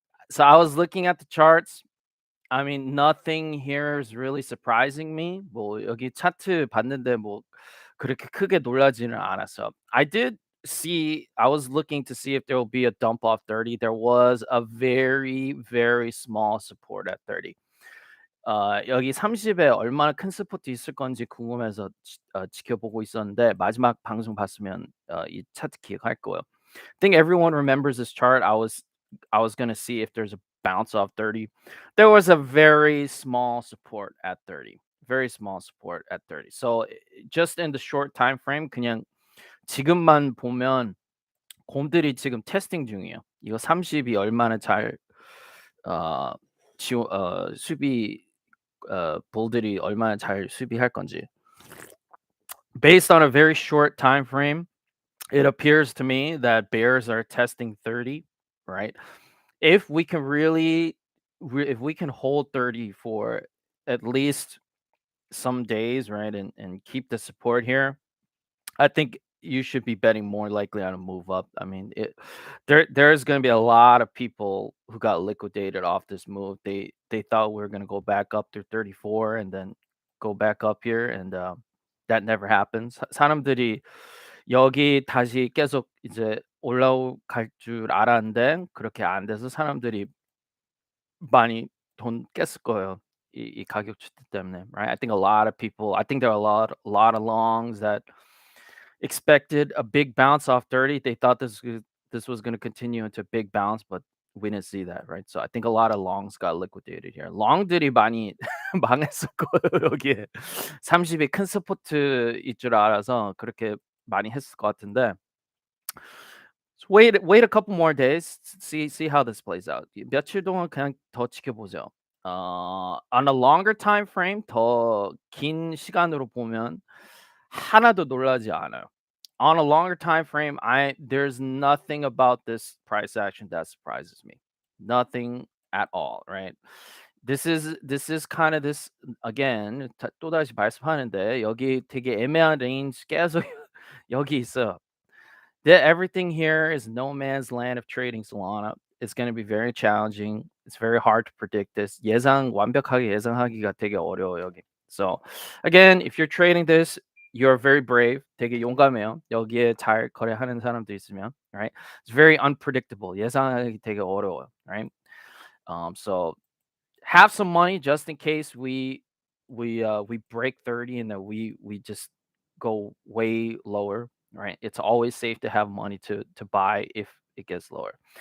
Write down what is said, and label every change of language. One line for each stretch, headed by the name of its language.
English: So I was looking at the charts. I mean, nothing here is really surprising me.
Korean: 뭐 여기 차트 봤는데 뭐 그렇게 크게 놀라지는 않았어.
English: I was looking to see if there will be a dump off 30. There was a very, very small support at 30.
Korean: 여기 30에 얼마나 큰 스포트 있을 건지 궁금해서 지켜보고 있었는데 마지막 방송 봤으면 이 차트 기억할 거예요.
English: I think everyone remembers this chart. I was gonna see if there's a bounce off 30. There was a very small support at 30. Very small support at 30. So just in the short time frame,
Korean: 그냥 지금만 보면 곰들이 지금 테스팅 중이에요. 이거 30이 얼마나 잘 어, 수비 볼들이 얼마나 잘 수비할 건지.
English: Based on a very short time frame, it appears to me that bears are testing 30, right? If we can if we can hold 30 for at least some days, right, and keep the support here, I think you should be betting more likely on a move up. I mean, there's going to be a lot of people who got liquidated off this move. They thought we were going to go back up to 34 and then go back up here, and that never happens.
Korean: 사람들이 여기 다시 계속 이제 올라갈 줄 알았는데 그렇게 안 돼서 사람들이 많이 돈 깼을 거예요. 이 가격 추세 때문에,
English: right? I think a lot of people. I think there are a lot of longs that expected a big bounce off 30. They thought this was going to continue into a big bounce, but we didn't see that, right? So I think a lot of longs got liquidated here.
Korean: 롱들이 많이 망했을 거예요, 여기에. 30이 큰 스포트일 줄 알아서 그렇게 많이 했을 것 같은데.
English: So wait a couple more days. See how this plays out.
Korean: 며칠 동안 그냥 더 지켜보죠.
English: On a longer time frame,
Korean: 더 긴 시간으로 보면 하나도 놀라지 않아요.
English: On a longer time frame, there's nothing about this price action that surprises me. Nothing at all, right? This is kind of this again.
Korean: 또다시 말씀하는데 여기 되게 애매한 레인지 계속 여기 있어요.
English: Everything here is no man's land of trading Solana. It's going to be very challenging. It's very hard to predict this.
Korean: 완벽하게 예상하기가 되게 어려워요, 여기.
English: So, again, if you're trading this, you're very brave.
Korean: 되게 용감해요. 여기에 잘 거래하는 사람도 있으면, right?
English: It's very unpredictable.
Korean: 예상하기 되게 어려워요, right?
English: So have some money just in case we break 30 and then we just go way lower, right? It's always safe to have money to buy if it gets lower.